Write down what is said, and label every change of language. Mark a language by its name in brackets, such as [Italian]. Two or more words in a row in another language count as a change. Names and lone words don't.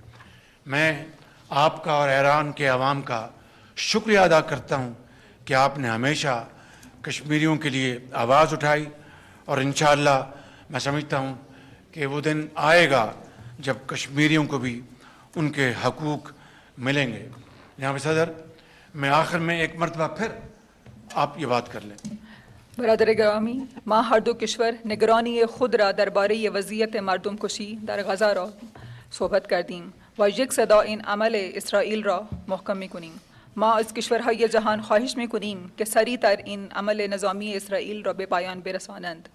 [Urdu] میں آپ کا اور ایران کے عوام کا شکریہ ادا کرتا ہوں کہ آپ نے ہمیشہ کشمیریوں کے لیے آواز اٹھائی اور انشاءاللہ میں سمجھتا ہوں کہ وہ دن آئے گا جب کشمیریوں کو بھی ان کے حقوق ملیں گے. جناب صدر, میں آخر میں ایک مرتبہ پھر آپ یہ بات کر لیں. [Persian] برادر گرامی، ما هر دو کشور نگرانی خود را درباره وضعیت مردم کشی در غزه را صحبت کردیم و یک صدا این عمل اسرائیل را محکم می‌کنیم. ما از کشورهای جهان خواهش می‌کنیم که سریع‌تر این عمل نظامی اسرائیل را به پایان برسانند.